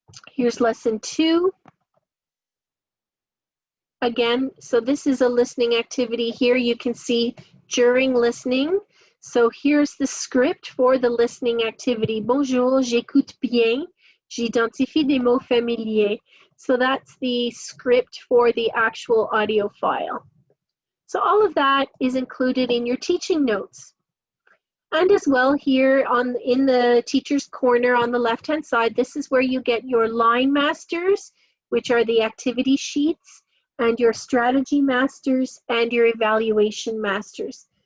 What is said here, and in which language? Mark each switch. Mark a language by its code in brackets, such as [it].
[en] Here's lesson 2. Again, so this is a listening activity. Here you can see during listening. So here's the script for the listening activity. [fr] Bonjour, j'écoute bien. J'identifie des mots familiers. [en] So that's the script for the actual audio file. So all of that is included in your teaching notes. And as well here in the Teacher's Corner on the left-hand side, this is where you get your line masters, which are the activity sheets, and your strategy masters and your evaluation masters.